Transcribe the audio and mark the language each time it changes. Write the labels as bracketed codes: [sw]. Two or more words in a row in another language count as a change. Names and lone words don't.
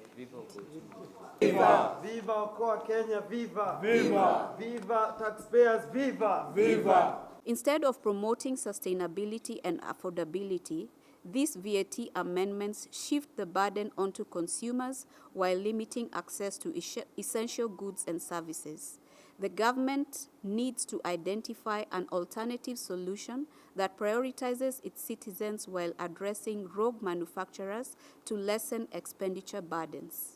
[en] Viva! Viva Okoa Kenya, viva! Viva! Viva taxpayers, viva! Viva! Instead of promoting sustainability and affordability, these VAT amendments shift the burden onto consumers while limiting access to essential goods and services. The government needs to identify an alternative solution that prioritizes its citizens while addressing rogue manufacturers to lessen expenditure burdens.